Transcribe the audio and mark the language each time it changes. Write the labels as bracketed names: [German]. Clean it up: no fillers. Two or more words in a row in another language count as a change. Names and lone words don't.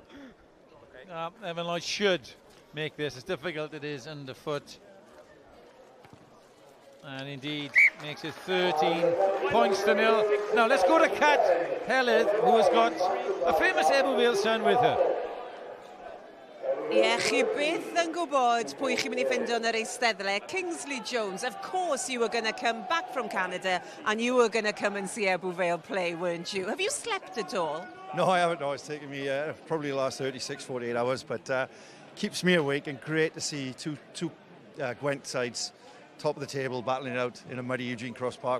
[English] Evan Lloyd should make this as difficult it is underfoot. And indeed makes it 13 points to 0. Now let's go to Kat Heledd, who has got a famous Ebbw Vale son with her. [Welsh] Ie, chi byth yn gwybod pwy chi'n mynd I ffindo yn yr eisteddle. [English] Kingsley Jones, of course you were going to come back from Canada and you were going to come and see Ebbw Vale play, weren't you? Have you slept at all? No, I haven't. No, it's taken me probably the last 36, 48 hours, but keeps me awake and great to see two Gwent sides top of the table battling it out in a muddy Eugene Cross Park.